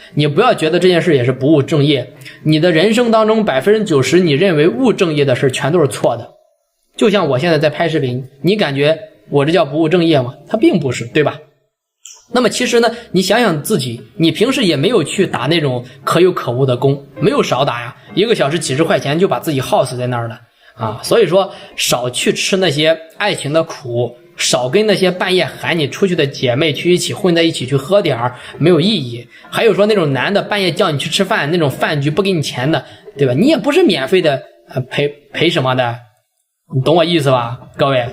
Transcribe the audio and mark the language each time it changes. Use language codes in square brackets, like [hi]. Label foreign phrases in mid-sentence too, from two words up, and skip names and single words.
[zh] 你不要覺得這件事也是不務正業，你的人生當中90%你認為務正業的事全都是錯的。就像我現在在拍視頻，你感覺我這叫不務正業嗎？它並不是，對吧？那麼其實呢，你想想自己，你平時也沒有去打那種可有可無的工，沒有少打呀，1個小時幾十塊錢就把自己耗死在那兒了啊！所以說少去吃那些愛情的苦，少跟那些半夜喊你出去的姐妹去一起混在一起去喝點兒，沒有意義。還有說那種男的半夜叫你去吃飯，那種飯局不給你錢的，對吧？你也不是免費的陪什麼的，你懂我意思吧，各位？